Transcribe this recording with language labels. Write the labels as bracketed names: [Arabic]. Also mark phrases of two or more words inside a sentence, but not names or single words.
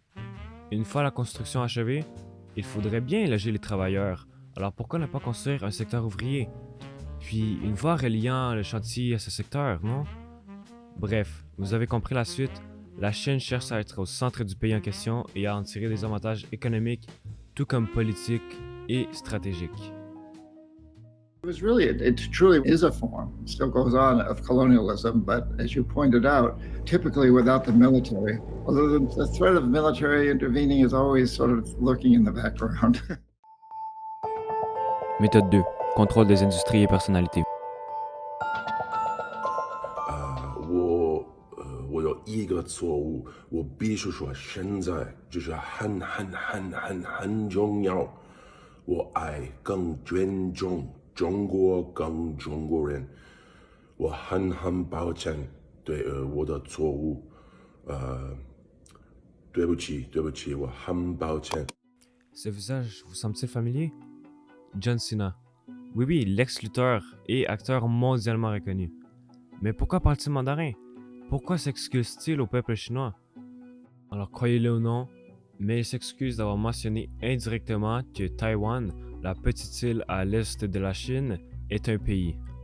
[French] Une fois la construction achevée, il faudrait bien loger les travailleurs, alors pourquoi ne pas construire un secteur ouvrier? Puis une voie reliant le chantier à ce secteur, non? Bref, vous avez compris la suite, la Chine cherche à être au centre du pays en question et à en tirer des avantages économiques, tout comme politiques et stratégiques. [English] It truly is a form, it still goes on, of colonialism, but as you pointed out, typically without the military. Although the threat of military intervening is always sort of lurking in the background. [French] Méthode 2. Contrôle des industries et personnalités. [Chinese] 我有一个错误，我必须说，现在就是很重要。我爱更尊重中国，更中国人。我很抱歉对我的错误，对不起，我很抱歉。 [French] Ce visage vous semble-t-il familier? John Cena. Oui, l'ex-lutteur et acteur mondialement reconnu. Mais pourquoi parle-t-il mandarin? Pourquoi s'excuse-t-il au peuple chinois? Alors croyez-le ou non, mais il s'excuse d'avoir mentionné indirectement que Taïwan, la petite île à l'est de la Chine, est un pays.